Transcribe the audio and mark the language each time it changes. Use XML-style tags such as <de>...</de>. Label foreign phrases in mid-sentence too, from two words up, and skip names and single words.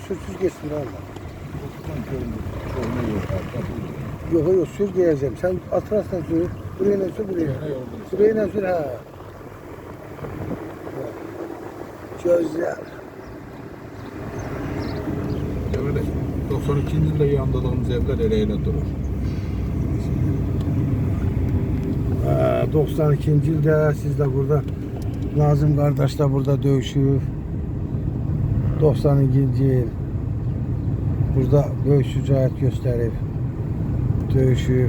<tr>Sür geçsin orada. Yok sür diyeceğim. Sen atrastan sür. Buraya ne sür buraya. Buraya ne sür ha. Gözler. Evet. 92.</tr> <az>ildə yandırdığımız evlər elə durur. 92-ci ildə siz de burada Nazım qardaş da burada döyüşüb. 92-ci il burada böyük şücaət göstərib, döyüşüb.</az>